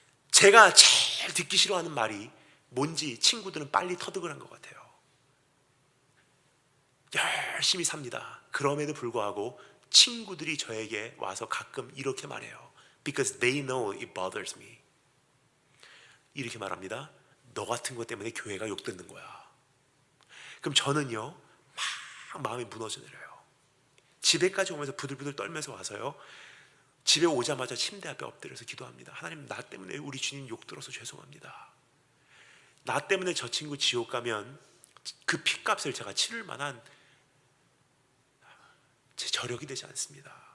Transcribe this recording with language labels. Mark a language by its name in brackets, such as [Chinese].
[Korean] 제가 제일 듣기 싫어하는 말이 뭔지 친구들은 빨리 터득을 한 것 같아요. 열심히 삽니다. 그럼에도 불구하고 친구들이 저에게 와서 가끔 이렇게 말해요. [English] Because they know it bothers me. [Korean] 이렇게 말합니다. 너 같은 것 때문에 교회가 욕듣는 거야. 그럼 저는요, 막 마음이 무너져 내려요. 집에까지 오면서 부들부들 떨면서 와서요, 집에 오자마자 침대 앞에 엎드려서 기도합니다. 하나님, 나 때문에 우리 주님 욕들어서 죄송합니다. 나 때문에 저 친구 지옥 가면 그 핏값을 제가 치를 만한 제 저력이 되지 않습니다.